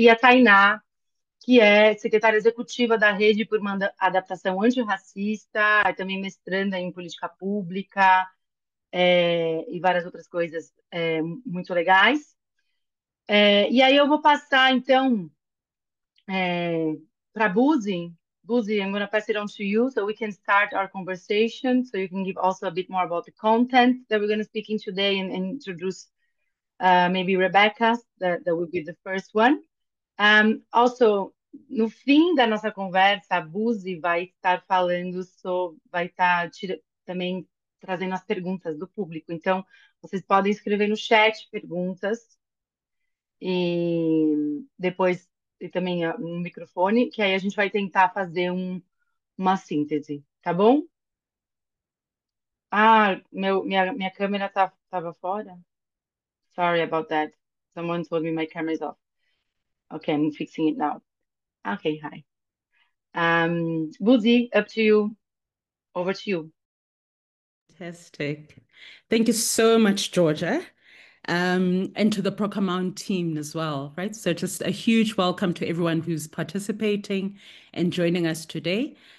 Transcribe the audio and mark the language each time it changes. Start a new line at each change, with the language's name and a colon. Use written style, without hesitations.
Portuguese: E a Tainá, que é secretária executiva da Rede por uma Adaptação Antirracista, também mestranda em política pública, e várias outras coisas muito legais. E aí eu vou passar, então, para Buzi.
English: Buzi, I'm going to pass it on to you so we can start our conversation, so you can give also a bit more about the content that we're going to speak in today and introduce maybe Rebecca, that would be the first one.
Portuguese: Also, no fim da nossa conversa, a Buzi vai estar falando sobre, vai estar também trazendo as perguntas do público. Então, vocês podem escrever no chat perguntas e depois e também no microfone, que aí a gente vai tentar fazer uma síntese, tá bom? Ah, minha câmera tava fora?
English: Sorry about that. Someone told me my camera is off. Okay, I'm fixing it now. Okay, hi. Buzi, up to you. Over to you. Fantastic. Thank you so much, Georgia. And to the Procamount team as well, right? So just a huge welcome to everyone who's participating and joining us today.